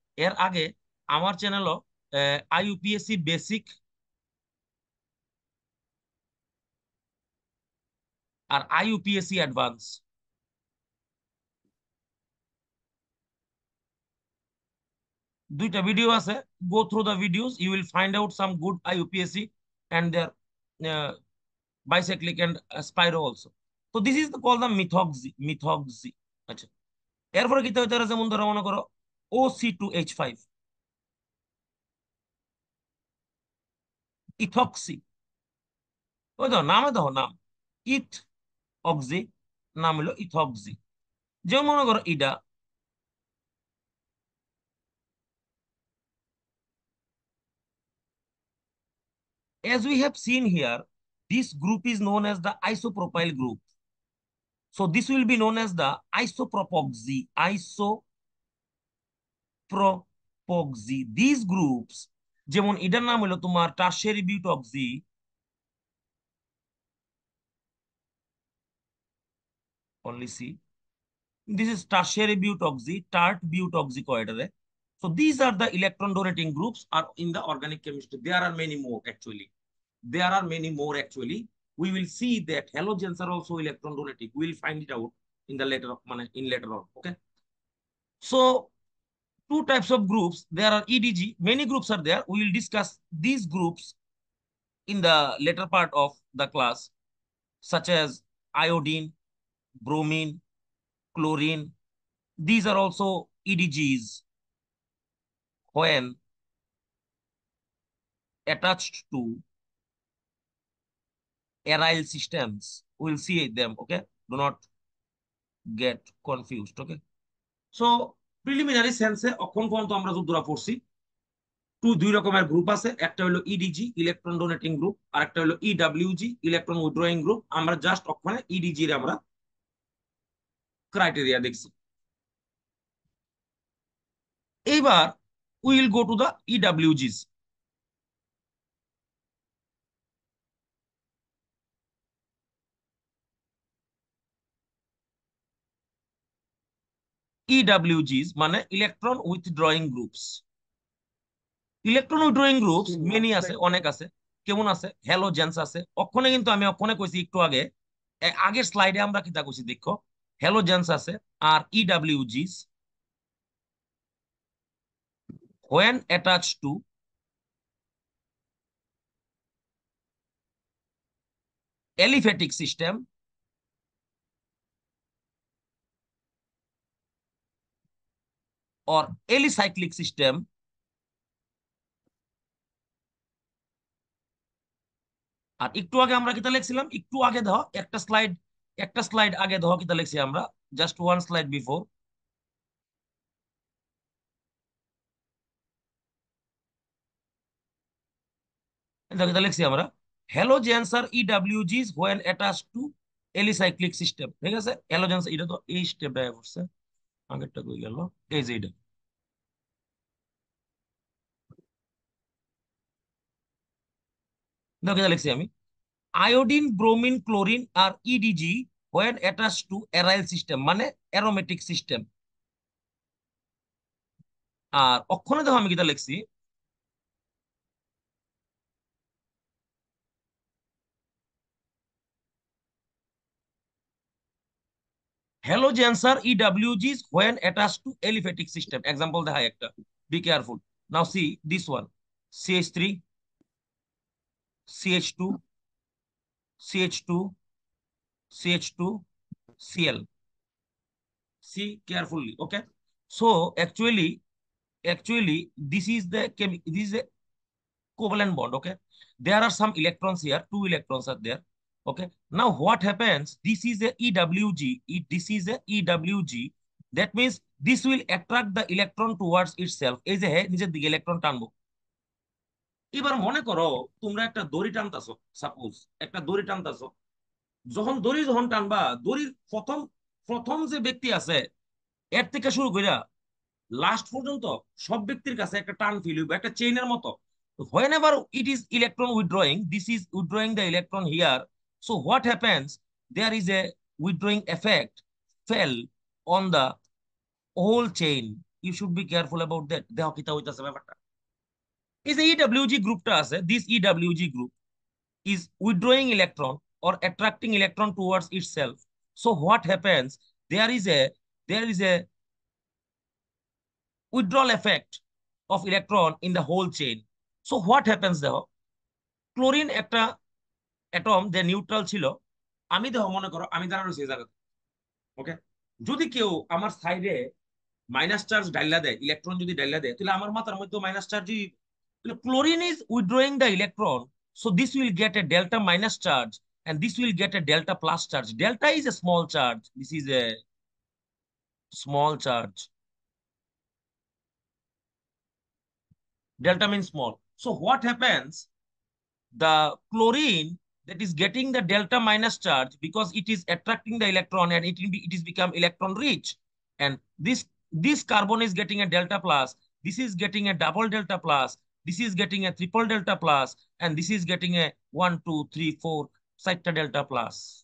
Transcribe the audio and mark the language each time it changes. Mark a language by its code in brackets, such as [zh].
[bn] এর আগে আমার চ্যানেলও আইইউপিএসি বেসিক আর আইইউপিএসি অ্যাডভান্স দুইটা ভিডিও আছে। [en] Go through the videos, you will find out some good IUPAC and their uh, bicyclic and spiro also. So this is called the methoxy. [bn] আচ্ছা, এরপরে কি হইতে পারে? যেমন ধরো মনে করো O C2H5, ইথক্সি। ওই দেখো নামে দেখো নাম, ইথ অক্সি, নাম হলো ইথক্সি। যেমন মনে করো Ida, [en] as we have seen here, this group is known as the isopropyl group. So this will be known as the isopropoxy, isopropoxy. These groups, [bn] যেমন এটার নাম হলো তোমার tertiary বিউটক্সি, [en] only C. This is tertiary butoxy, tart butoxy coidere. So these are the electron donating groups are in the organic chemistry. There are many more actually. There are many more actually. We will see that halogens are also electron donating. We will find it out in the later on. Okay. So two types of groups. There are EDG. Many groups are there. We will discuss these groups in the later part of the class, such as iodine, bromine, chlorine. These are also EDGs when attached to aryl systems. We'll see them, okay? Do not get confused, okay? [bn] So preliminary সেন্সে অখন পর্যন্ত আমরা যতদূর পড়ছি, দুই রকমের group আছে। একটা হলো ইডিজি, ইলেকট্রন ডোনেটিং গ্রুপ, আর একটা হলো ইডব্লিউজি, ইলেকট্রন উইথড্রয়িং গ্রুপ। আমরা জাস্ট ওখানে ইডিজি এর আমরা ক্রাইটেরিয়া দেখছি। [en] এইবার will go to the ইডব্লিউজিস। [bn] ইডব্লিউজিস মানে electron withdrawing groups. Electron withdrawing groups many আছে, অনেক আছে। কেমন আছে? হ্যালোজেন্স আছে। অক্ষণে কিন্তু আমি অক্ষণে কইছি একটু আগে, আগের স্লাইডে আমরা কিতা কইছি দেখো, হ্যালোজেন্স আছে। [en] R ইডব্লিউজিস when attached to aliphatic system or alicyclic system। [bn] আর একটু আগে আমরা কিতা লিখছিলাম, একটু আগে দেখো একটা স্লাইড আগে দেখো কিতা লিখছি আমরা, [en] Just one slide before. [bn] দেখো কিতা লিখছি আমরা, হ্যালোজেন্স আর ইডব্লিউজিস [en] when attached to alicyclic system। [bn] ঠিক আছে, হ্যালোজেন্স এটা তো এই স্টেপটা পড়ছে, আগেরটা কই গেল, এই যে এটা। দেখো কিতা লিখছি আমি, iodine, bromine, chlorine আর ইডিজি [en] when attached to aryl system [bn] মানে অ্যারোমেটিক সিস্টেম। আর অক্ষরে দেখো আমি কিতা লিখছি, [en] halogens are EWGs when attached to aliphatic system। [bn] Example দেখাই একটা, [en] be careful। Now see this one, CH3, CH2, CH2, CH2, Cl। See carefully. Okay. So actually, this is a covalent bond. Okay. There are some electrons here. Two electrons are there. Okay. Now what happens? This is a EWG. This is a EWG. That means this will attract the electron towards itself. [bn] এই যে হ্যাঁ নিজের দিকে electron টানবো। এবার মনে করো তোমরা একটা দড়ি টানতাছো, সাপোজ একটা দড়ি টানতাছো। যখন টানবা দড়ির প্রথম প্রথম যে ব্যক্তি আছে এর থেকে শুরু কইরা লাস্ট পর্যন্ত সব ব্যক্তির কাছে একটা টান ফিল হইব, একটা চেইনের মতো। [en] whenever it is electron withdrawing, this is withdrawing the electron here, so what happens, there is a withdrawing effect fell on the whole chain. You should be careful about that. [bn] দেখো কিতা হইতাছে ব্যাপারটা। এই যে EWG গ্রুপটা আছে, [en] this EWG group is withdrawing electron or attracting electron towards itself. So what happens, there is a there is a withdrawal effect of electron in the whole chain. So what happens, [bn] দেখো chlorine একটা atom যে neutral ছিল, আমি দেখো মনে করো আমি দাঁড়ানো রয়েছি এই জায়গাতে। ওকে। যদি কেউ আমার সাইডে মাইনাস চার্জ ডাইলা দেয়, ইলেকট্রন যদি ডাইলা দেয়, তাহলে আমার মাথার মধ্যে মাইনাস চার্জই। [en] তাহলে chlorine is withdrawing the electron, so this will get a delta minus charge and this will get a delta plus charge. Delta is a small charge, this is a small charge. Delta means small. So what happens, the chlorine that is getting the delta minus charge because it is attracting the electron and it is become electron rich, and this carbon is getting a delta plus, this is getting a double delta plus, this is getting a triple delta plus, and this is getting a 1 2 3 4 sector delta plus.